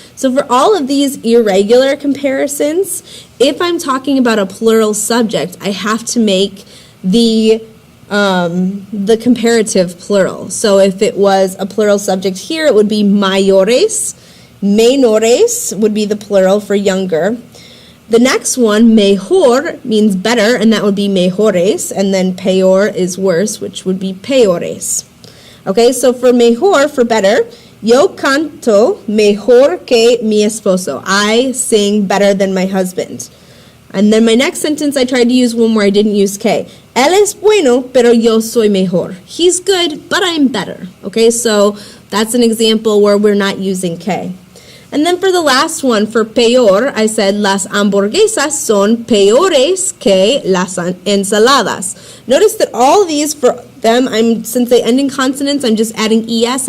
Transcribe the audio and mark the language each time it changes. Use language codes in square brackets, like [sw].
[en] So for all of these irregular comparisons, if I'm talking about a plural subject, I have to make the comparative plural. So if it was a plural subject here, it would be mayores. Menores would be the plural for younger. The next one, mejor, means better, and that would be mejores. And then peor is worse, which would be peores. Okay, so for [es] mejor, [en] for better, [es] yo canto mejor que mi esposo. [en] I sing better than my husband. And then my next sentence, I tried to use one where I didn't use que. [es] Él es bueno, pero yo soy mejor. [en] He's good, but I'm better. Okay, so that's an example where we're not using que. And then for the last one, for peor, I said [es] las hamburguesas son peores que las ensaladas. [en] Notice that all these, for them, since they end in consonants, I'm just adding es.